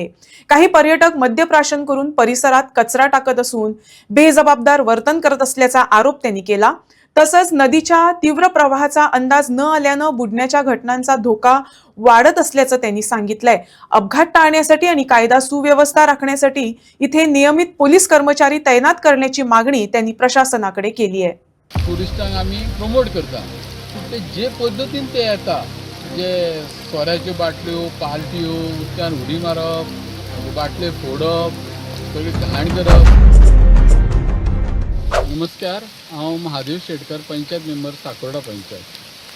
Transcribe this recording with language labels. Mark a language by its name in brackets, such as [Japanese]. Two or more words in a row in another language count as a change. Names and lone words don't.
[Marathi] काही पर्यटक मद्यप्राशन करून परिसरात कचरा टाकत असून बेजबाबदार वर्तन करत असल्याचा आरोप त्यांनी केला। तसंच नदीच्या तीव्र प्रवाहाचा अंदाज न आल्यानं बुडण्याच्या घटनांचा धोका वाढत असल्याचं त्यांनी सांगितलंय। अपघात टाळण्यासाठी आणि कायदा सुव्यवस्था राखण्यासाठी इथे नियमित पोलीस कर्मचारी तैनात करण्याची मागणी त्यांनी प्रशासनाकडे केली आहे। [Konkani] टुरिस्टांक आम्ही प्रमोट करता, ते जे पद्धतीन ते येता, जे सोऱ्याच्यो बाटल्यो, पालट्यो, उदकान उडी मारप, बाटले फोडप, सगळी घाण करप। नमस्कार, हांव महादेव शेटकर, पंचायत मेंबर, साकोर्डा पंचायत।